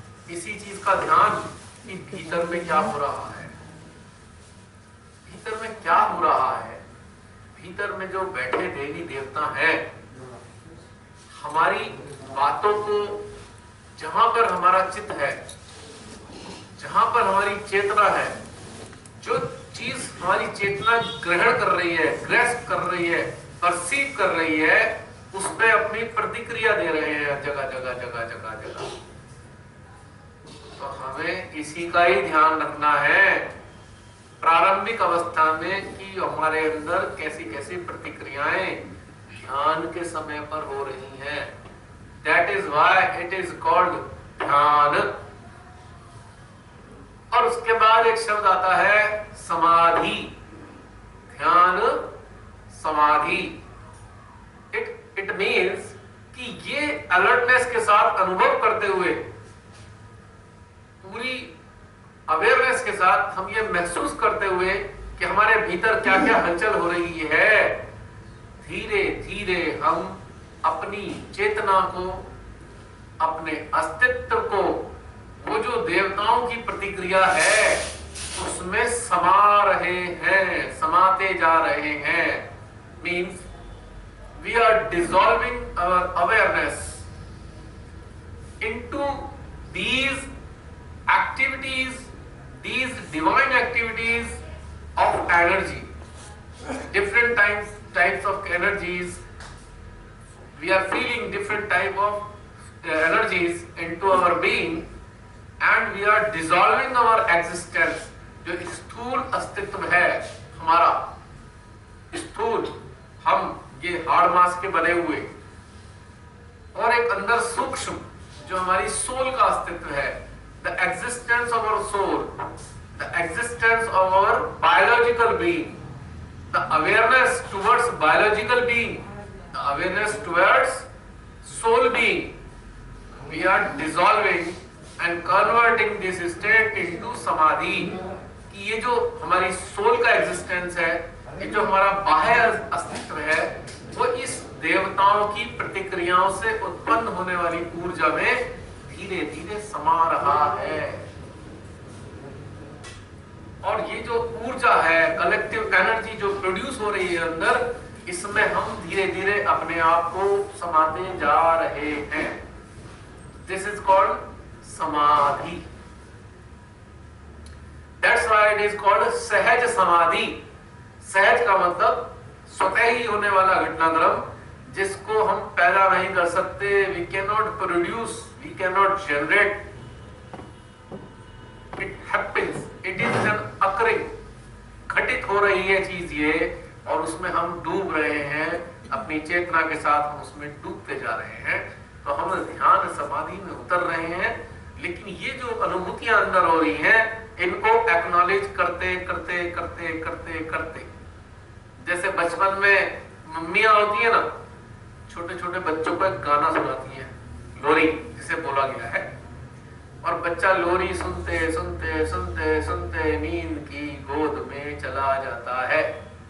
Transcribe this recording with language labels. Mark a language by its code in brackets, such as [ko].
[hi] इसी चीज का ध्यान कि भीतर में क्या हो रहा है, भीतर में क्या हो रहा है, भीतर में जो बैठे देवी देवता हैं, हमारी बातों को, जहां पर हमारा चित्त है, जहां पर हमारी चेतना है, जो चीज हमारी चेतना ग्रहण कर रही है, ग्रैस्प कर रही है, परसीव कर रही है, उस पे अपनी प्रतिक्रिया दे रहे हैं जगह जगह जगह जगह जगह। तो हमें इसी का ही ध्यान रखना है प्रारंभिक अवस्था में कि हमारे अंदर कैसी कैसी प्रतिक्रियाएं ध्यान के समय पर हो रही हैं। [en] That is why it is called dhyan. [hi] और उसके बाद एक शब्द आता है समाधि। ध्यान समाधि, [en] it means [hi] कि ये अलर्टनेस के साथ अनुभव करते हुए, पूरी अवेयरनेस के साथ हम ये महसूस करते हुए कि हमारे भीतर क्या क्या हलचल हो रही है, धीरे धीरे हम अपनी चेतना को, अपने अस्तित्व को, वो जो देवताओं की प्रतिक्रिया है उसमें समा रहे हैं, समाते जा रहे हैं। [en] Means we are dissolving our awareness into these activities, these divine activities energy, different types of energies. We are feeling different type of energies into our being, and we are dissolving our existence. [hi] जो स्थूल अस्तित्व है हमारा, स्थूल हम ये हाड़ मांस के बने हुए, और एक अंदर सूक्ष्म जो हमारी सोल का अस्तित्व है, [en] the existence of our soul, the existence of our biological being, the awareness towards biological being, the awareness towards soul being, we are dissolving and converting this state into samadhi. [hi] कि ये जो हमारी soul का existence है, ये जो हमारा बाह्य अस्तित्व है, वो इस देवताओं की प्रतिक्रियाओं से उत्पन्न होने वाली ऊर्जा में धीरे धीरे समा रहा है। और ये जो ऊर्जा है, कलेक्टिव एनर्जी जो प्रोड्यूस हो रही है अंदर, इसमें हम धीरे धीरे अपने आप को समाते जा रहे हैं। [en] This is called samadhi. That's why it is called sahaj samadhi. [hi] सहज का मतलब स्वतः ही होने वाला घटनाक्रम, जिसको हम पैदा नहीं कर सकते। [en] We cannot produce, we cannot generate. It happens, it is an occurring, [hi] घटित हो रही है चीज ये, और उसमें हम डूब रहे हैं, अपनी चेतना के साथ हम उसमें डूबते जा रहे हैं। तो हम ध्यान समाधि में उतर रहे हैं, लेकिन ये जो अनुभूतियां अंदर हो रही हैं, इनको एक्नॉलेज करते करते करते करते करते, जैसे बचपन में मम्मियां होती है ना, छोटे छोटे बच्चों को एक गाना सुनाती हैं, लोरी जिसे बोला गया है, और बच्चा लोरी सुनते सुनते सुनते सुनते नींद की गोद में चला जाता है।